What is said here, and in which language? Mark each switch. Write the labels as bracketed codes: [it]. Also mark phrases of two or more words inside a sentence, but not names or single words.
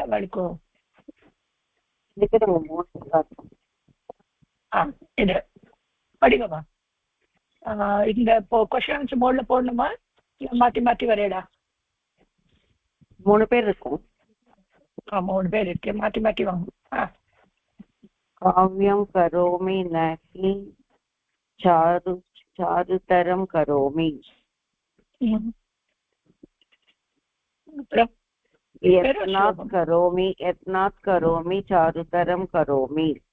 [ta] வரைக்கும் இது படிங்கம்மா. இந்த [en] questions mode [ta] போடணுமா இல்ல மாத்தி மாத்தி வரையடா? 3 பேர் இருக்கும். 3 பேர் இருக்கு, மாத்தி மாத்தி வாங்க. [sa] काव्यं करोमि न हि चारुतरं करोमि यत्नात् करोमि चारुतरं करोमि